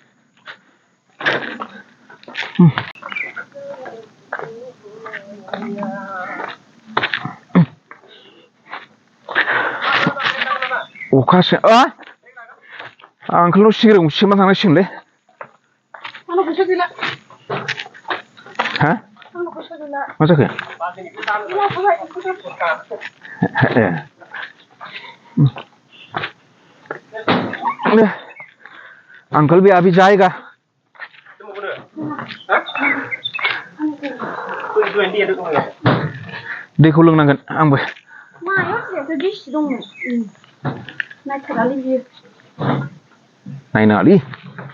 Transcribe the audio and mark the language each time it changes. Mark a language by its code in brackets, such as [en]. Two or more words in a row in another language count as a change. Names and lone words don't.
[brx] अखासो आंखोल' सिगां गंसेमा थांनांसिगोनलै हा मा जाखो [hi] अंकल भी अभी जाएगा [brx] दैखौ लोंनांगोन आंबो नायनाङालै